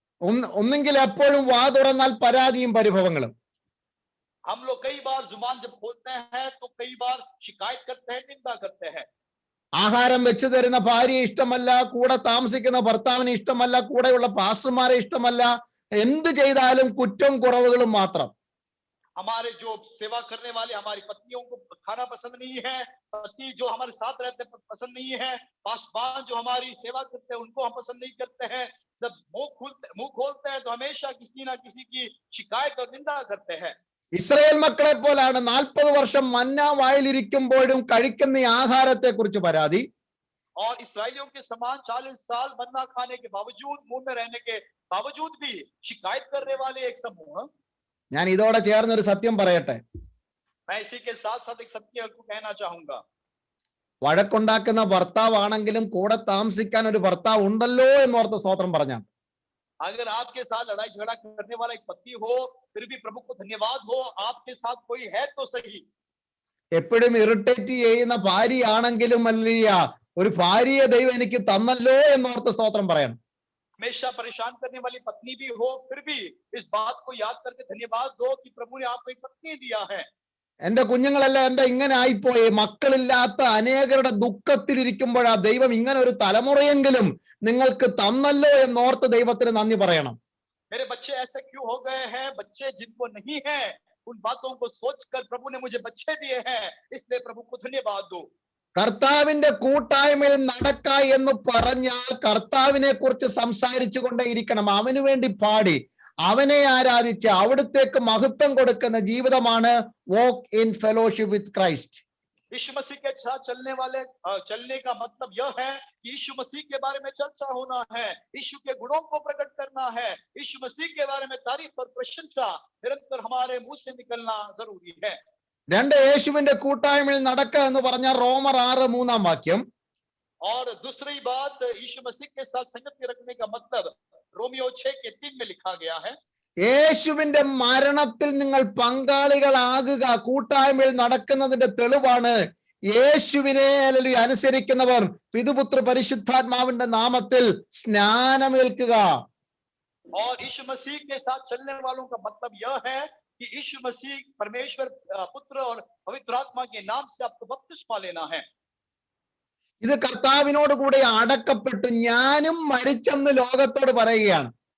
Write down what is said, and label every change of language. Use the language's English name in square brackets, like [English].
[Malayalam] ഒന്നെങ്കിൽ എപ്പോഴും വാ തുറന്നാൽ പരാതിയും പരിഭവങ്ങളും. [Hindi] हम लोग कई बार जुबान जब खोलते हैं तो कई बार शिकायत करते हैं, निंदा करते हैं. [Malayalam] ആഹാരം വെച്ച് തരുന്ന ഭാര്യയെ ഇഷ്ടമല്ല, കൂടെ താമസിക്കുന്ന ഭർത്താവിനെ ഇഷ്ടമല്ല, കൂടെയുള്ള പാസ്റ്റർമാരെ ഇഷ്ടമല്ല. എന്ത് ചെയ്താലും കുറ്റവും കുറവുകളും മാത്രം. [Hindi] हमारे जो सेवा करने वाले हमारी पत्नियों को खाना पसंद नहीं है, पति जो हमारे साथ रहते हैं पसंद नहीं है, पासवान जो हमारी सेवा करते हैं उनको हम पसंद नहीं करते हैं. जब मुंह खोलते हैं तो हमेशा किसी ना किसी की शिकायत और निंदा करते हैं. [Malayalam] ഇസ്രായേൽ മക്കളെ പോലാണ് 40 വർഷം മന്ന വായിലിരിക്കുമ്പോഴും കഴിക്കുന്ന ഈ ആഹാരത്തെ കുറിച്ച് പരാതി. [Hindi] और इसराइलियों के समान 40 साल मन्ना खाने के बावजूद, मुंह में रहने के बावजूद भी शिकायत करने वाले एक समूह. [Malayalam] ഞാൻ ഇതോടെ ചേർന്നൊരു സത്യം പറയട്ടെ. [Hindi] मैं इसी के साथ साथ एक सत्य को कहना चाहूंगा. [Malayalam] വഴക്കുണ്ടാക്കുന്ന ഭർത്താവാണെങ്കിലും കൂടെ താമസിക്കാൻ ഒരു ഭർത്താവ് ഉണ്ടല്ലോ എന്നോർത്ത് സ്തോത്രം പറഞ്ഞാണ്. [Hindi] अगर आपके साथ लड़ाई झगड़ा करने वाला एक पति हो, फिर भी प्रभु को धन्यवाद हो, आपके साथ कोई है तो सही. [Malayalam] എപ്പോഴും ഇറിറ്റേറ്റ് ചെയ്യുന്ന ഭാര്യയാണെങ്കിലും അല്ലയ്യ, ഒരു ഭാര്യയെ ദൈവം എനിക്ക് തന്നല്ലോ എന്നോർത്ത് സ്തോത്രം പറയണം. [Hindi] हमेशा परेशान करने वाली पत्नी भी हो, फिर भी इस बात को याद करके धन्यवाद दो कि प्रभु ने आपको एक पत्नी दिया है. [Malayalam] എന്റെ കുഞ്ഞുങ്ങളെല്ലാം എന്താ ഇങ്ങനെ ആയിപ്പോയി? മക്കളില്ലാത്ത അനേകരുടെ ദുഃഖത്തിലിരിക്കുമ്പോഴാ ദൈവം ഇങ്ങനെ ഒരു തലമുറയെങ്കിലും നിങ്ങൾക്ക് തന്നല്ലോ എന്നോർത്ത് ദൈവത്തിന് നന്ദി പറയണം. [Hindi] मेरे बच्चे ऐसे क्यों हो गए हैं? बच्चे जिनको नहीं है उन बातों को सोचकर प्रभु ने मुझे बच्चे दिए हैं, इसलिए प्रभु को धन्यवाद दो. [Malayalam] കർത്താവിന്റെ കൂട്ടായ്മയിൽ നടക്ക എന്ന് പറഞ്ഞാൽ കർത്താവിനെ കുറിച്ച് സംസാരിച്ചു കൊണ്ടേയിരിക്കണം. അവന് വേണ്ടി പാടി അവനെ ആരാധിച്ച് അവിടുത്തേക്ക് മഹത്വം കൊടുക്കുന്ന ജീവിതമാണ് [English] walk in fellowship with Christ. [Hindi] यीशु मसीह के साथ चलने का मतलब यह है कि यीशु मसीह के बारे में चर्चा होना है, यीशु के गुणों को प्रकट करना है, यीशु मसीह के बारे में तारीफ और प्रशंसा निरंतर हमारे मुंह से निकलना जरूरी है. [Malayalam] രണ്ട് യേശുവിന്റെ കൂട്ടായ്മയിൽ നടക്കുക എന്ന് പറഞ്ഞ റോമർ 6:3 [Hindi] और दूसरी बात यीशु मसीह के साथ संगति रखने का मतलब रोमियो 6:3 में लिखा गया है. [Malayalam] യേശുവിന്റെ മരണത്തിൽ നിങ്ങൾ പങ്കാളികളാകുക കൂട്ടായ്മയിൽ നടക്കുന്നതിന്റെ തെളിവാണ് യേശുവിനെ അനുസരിക്കുന്നവർ പിതൃപുത്ര പരിശുദ്ധാത്മാവിന്റെ നാമത്തിൽ സ്നാനമേൽക്കുക. [Hindi] और यीशु मसीह के साथ चलने वालों का मतलब यह है कि यीशु मसीह परमेश्वर पुत्र और पवित्र आत्मा के नाम से आपको बपतिस्मा लेना है. [Malayalam] ഇത് കർത്താവിനോട് കൂടെ അടക്കപ്പെട്ടു ഞാനും മരിച്ചെന്ന് ലോകത്തോട് പറയുകയാണ്.